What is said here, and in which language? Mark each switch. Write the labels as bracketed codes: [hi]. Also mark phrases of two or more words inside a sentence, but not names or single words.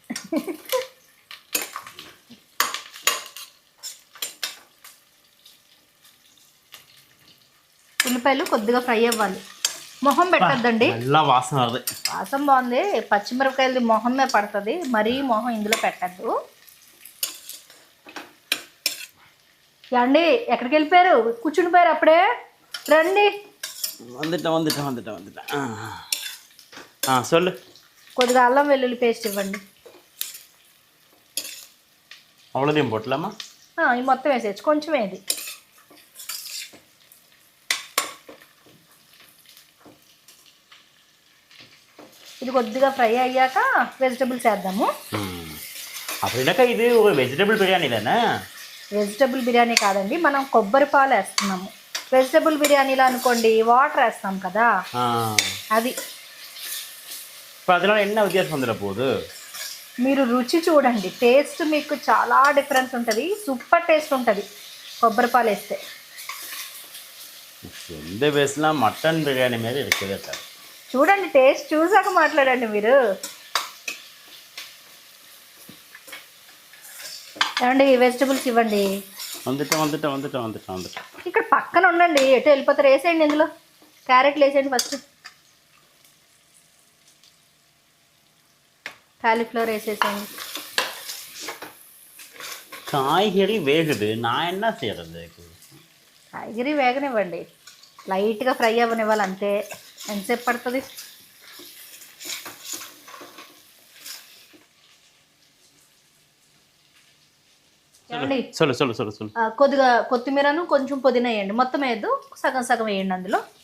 [te] ఉల్లిపాయలు కొద్దిగా ఫ్రై అవ్వాలి. మొహం పెట్టద్దండి, [ta] நல்லா వాసన வருது. [te] వాసన బాగుంది. పచ్చిమిరపకాయలది మొహమే పడుతుంది, మరీ మొహం ఇందులో పెట్టద్దు. అండి ఎక్కడికి వెళ్ళిపోయారు? కూర్చుని పోయారు అప్పుడే, రండి. [ta] வந்துட்டேன். சொல்லு. [te] కొద్దిగా అల్లం వెల్లుల్లి పేస్ట్ ఇవ్వండి. [ta] అவ்வளோதையும் పోట్లామా? [te] ఈ మొత్తం వేసేయచ్చు, కొంచెం ఏది. ఇది కొద్దిగా ఫ్రై అయ్యాక వెజిటబుల్స్ వేద్దాము. [ta] அப்படின்னாக்கா இது ஒரு வெஜிடபிள் பிரியாணி தானே? [te] వెజిటబుల్ బిర్యానీ కాదండి, మనం కొబ్బరి పాలు వేస్తున్నాము. వెజిటబుల్ బిర్యానీలో అనుకోండి వాటర్ వేస్తాం కదా, అది. [ta] இப்போ அதனால என்ன வித்தியாசம் வந்துட போகுது? [te] మీరు రుచి చూడండి, టేస్ట్ మీకు చాలా డిఫరెన్స్ ఉంటుంది. [en] super taste [te] ఉంటుంది కొబ్బరి పాలు వేస్తే. [ta] எந்த பேசலாம் மட்டன் பிரியாணி மாரி இருக்குது சார். [te] చూడండి, టేస్ట్ చూసాక మాట్లాడండి మీరు. ఏమండి వెజిటబుల్స్ ఇవ్వండి. [ta] வந்துட்டேன். [te] ఇక్కడ పక్కన ఉండండి, ఎటు వెళ్ళిపోతారు. వేసేయండి, ఇందులో క్యారెట్లు వేసేయండి ఫస్ట్. కాలీఫ్లవర్ వేసేసేయండి. [ta] காய்கறி வேகுது, நான் என்ன செய்யறது? [te] కాయగూరి వేగనివ్వండి, లైట్గా ఫ్రై అవ్వనివ్వాలి అంతే. ఎంతసేపు పడుతుంది? ఏమండి, [ta] சொல்லு சொல்லு சொல்லு சொல்லு. [te] కొద్దిగా కొత్తిమీరను కొంచెం పుదీనా వేయండి. మొత్తం వేయద్దు, సగం సగం వేయండి అందులో.